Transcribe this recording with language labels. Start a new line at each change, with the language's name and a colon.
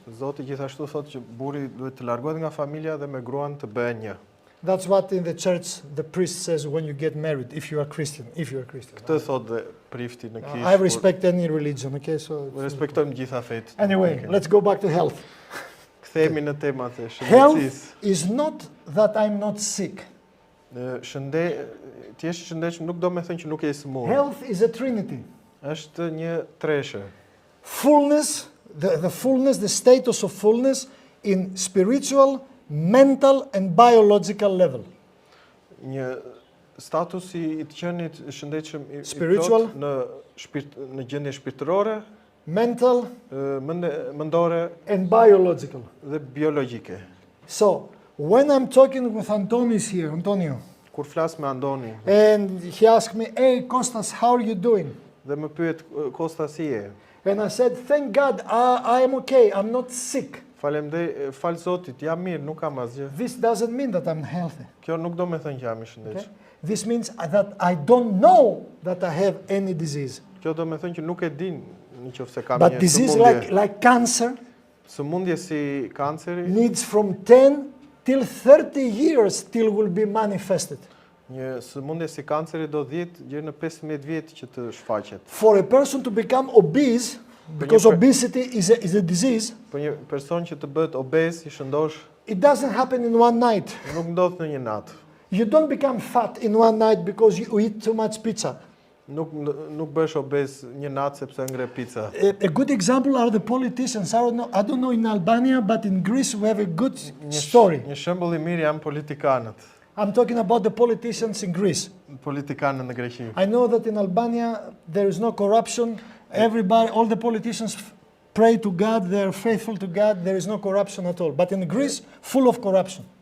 Albanian: Zoti gjithashtu thotë që burri duhet të largohet nga familja dhe me gruan të bëhen një.
English: That's what in the church the priest says when you get married, if you are Christian. If you are Christian.
Albanian: Këtë thotë dhe prifti në kishë.
English: I respect any religion. Okay, so
Albanian: Respektojmë gjitha fetë.
English: anyway, Okay. let's go back to health.
Albanian: Kthehemi në temat e shëndetësisë.
English: Health is not that I'm not sick.
Albanian: Ti je i shëndetshëm nuk do të thënë që nuk je i smur.
English: Health is a trinity.
Albanian: Është një treshe.
English: Fullness, the fullness, the status of fullness in spiritual, mental and biological level.
Albanian: Një status i të qenit shëndetshëm i
English: Spiritual.
Albanian: plot në gjendje shpirtërore,
English: Mental
Albanian: mendore
English: and biological.
Albanian: dhe biologjike.
English: So, when I'm talking with Antonio,
Albanian: Kur flas me Andoni
English: and he asked me, hey, Kostas, how are you doing?
Albanian: dhe më pyet Kosta si je?
English: And I said, thank God, I am okay, I'm not sick.
Albanian: Fal Zotit, jam mirë, nuk kam asgjë.
English: This doesn't mean that I'm healthy.
Albanian: Kjo nuk do me thënë që jam i
English: Okay?
Albanian: shëndetshëm.
English: This means that I don't know that I have any disease.
Albanian: Kjo do me thënë që nuk e din nëse kam
English: But
Albanian: një
English: disease
Albanian: sëmundje.
English: like cancer
Albanian: Sëmundje si kanceri,
English: needs from 10 till 30 years till will be manifested.
Albanian: një sëmundje si kanceri do 10 deri në 15 vjet që të shfaqet.
English: For a person to become obese, because obesity is a disease,
Albanian: Për një person që të bëhet obez, i shëndosh,
English: it doesn't happen in one night.
Albanian: nuk ndodh në një natë.
English: You don't become fat in one night because you eat too much pizza.
Albanian: Nuk bësh obez një natë sepse ngre pica.
English: A good example are the politicians. I don't know in Albania, but in Greece we have a good story.
Albanian: Një shembull i mirë janë politikanët.
English: I'm talking about the politicians in Greece.
Albanian: Politikanët në Greqi.
English: I know that in Albania there is no corruption. Everybody, all the politicians pray to God, they are faithful to God, there is no corruption at all. But in Greece, full of corruption.